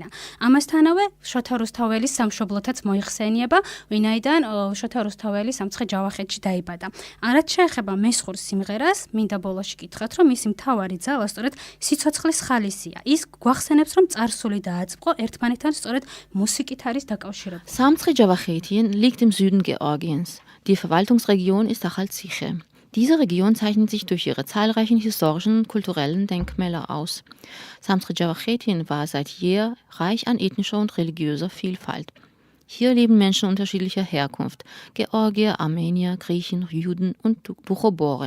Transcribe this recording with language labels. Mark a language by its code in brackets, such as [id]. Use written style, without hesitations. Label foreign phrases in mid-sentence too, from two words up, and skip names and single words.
[ka] ამასთანავე შოთა რუსთაველის სამშობლოთაც მოიხსენიება, ვინაიდან შოთა რუსთაველი სამცხე-ჯავახეთში დაიბადა. რაც შეეხება მესხურ სიმღერას, მინდა ბოლოში გითხრათ, რომ მისი მთავარი ძალა სწორედ სიცოცხლის ხალისია. ის გვახსენებს, რომ წარსული და აწმყო ერთმანეთთან სწორედ მუსიკით არის დაკავშირებული. [de] Samtskhe-Jawachetien liegt im Süden Georgiens. Die Verwaltungsregion ist Achalziche. Diese Region zeichnet sich durch ihre zahlreichen historischen und kulturellen Denkmäler aus. Samtskhe-Jawachetien war seit jeher reich an ethnischer und religiöser Vielfalt. Hier leben Menschen unterschiedlicher Herkunft: Georgier, Armenier, Griechen, Juden und Duchoboren.